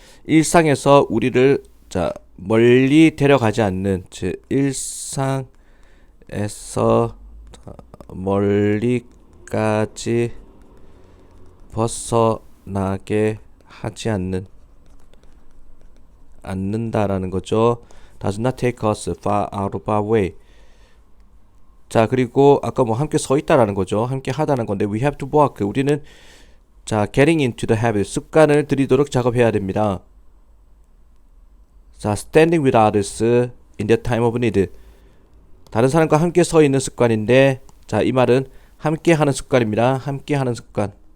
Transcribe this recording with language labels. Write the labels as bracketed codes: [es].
[ko] 일상에서 우리를 멀리 데려가지 않는, 즉 일상에서 멀리까지 벗어나게 하지 않는다라는 거죠. [en] does not take us far out of our way. [ko] 자, 그리고 아까 뭐 함께 서 있다라는 거죠. 함께 하다는 건데 [en] we have to work, [ko] 우리는 [en] getting into the habit, [ko] 습관을 들이도록 작업해야 됩니다. [en] standing with others in the time of need, [ko] 다른 사람과 함께 서 있는 습관인데, 이 말은 함께 하는 습관입니다. 함께 하는 습관.